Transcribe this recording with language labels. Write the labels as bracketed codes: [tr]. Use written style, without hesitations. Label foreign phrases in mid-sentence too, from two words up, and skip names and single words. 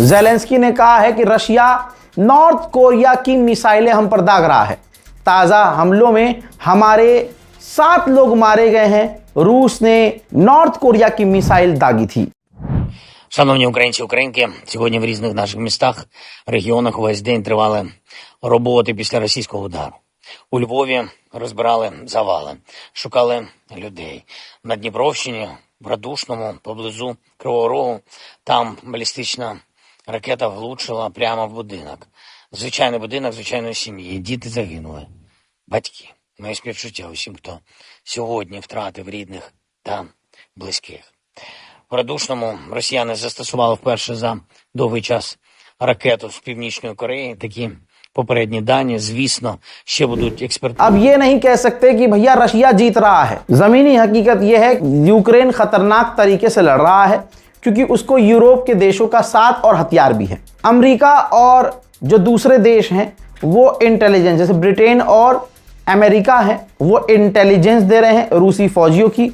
[hi] ज़ेलेंस्की ने कहा है कि रशिया नॉर्थ कोरिया की मिसाइलें हम पर दाग रहा है। ताजा हमलों में हमारे 7 लोग मारे गए हैं। रूस ने नॉर्थ कोरिया की मिसाइल दागी थी। [uk] Шановні українці, українки, сьогодні в різних наших містах, регіонах весь день тривали роботи після російського удару. У Львові розбирали завали, шукали людей. На Дніпровщині, в Радушному, поблизу Кривого Рогу, там балістична ракета влучила прямо в будинок. Звичайний будинок звичайної сім'ї. Діти загинули. Батьки. Моє співчуття усім, хто сьогодні втратив рідних та близьких. В Радушному росіяни застосували вперше за довгий час ракету з Північної Кореї. Такі попередні дані, звісно, ще будуть експертизи. [hi] अब ये नहीं कह सकते कि भैया रशिया जीत रहा है। जमीनी हकीकत यह है यूक्रेन खतरनाक तरीके से लड़ रहा है क्योंकि उसको यूरोप के देशों का साथ और हथियार भी है। अमेरिका और जो दूसरे देश हैं वो इंटेलिजेंस, जैसे ब्रिटेन और अमेरिका है, वो इंटेलिजेंस दे रहे हैं रूसी फौजियों की।